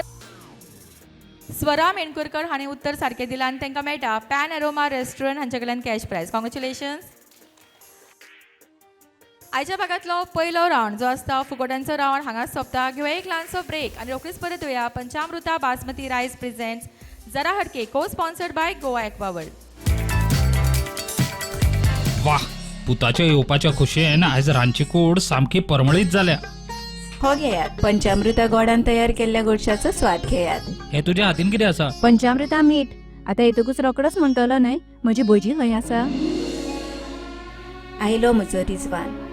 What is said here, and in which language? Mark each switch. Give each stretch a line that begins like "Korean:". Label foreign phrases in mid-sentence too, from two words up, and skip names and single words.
Konkani: स्वरा मेणकुरकर हांणी उत्तर सारकें दिलां आनी तांकां मेळटा पॅन एरोमा रेस्टॉरंट हांचे कडल्यान
English: cash prize.
Konkani: कॉंग्रॅच्युलेशन्स. आयच्या भागांतलो पयलो रावंड जो आसता फुगड्यांचो रावंड हांगाच सोंपता. घेवया एक ल्हानसो ब्रेक आनी रोखडीच परत येवया. पंचामृता बासमती रायस प्रेझेंट्स जरा हटके
English: co-sponsored by
Konkani: गोवा एक्वा वर्ल्ड. वाह, पुताच्या येवपाच्या खोशयेन आयज रांदची कूड सामकी परमळीत जाल्या. हो घेयात पंचामृता गोडान तयार केल्ल्या गोडशाचो स्वाद घेयात. हे तुज्या हातीन कितें आसा? पंचामृता मीठ. आता येतकूच रोकडोच म्हणटलो न्हय, म्हजी भजी खंय आसा? आयलो म्हजो रिजवान.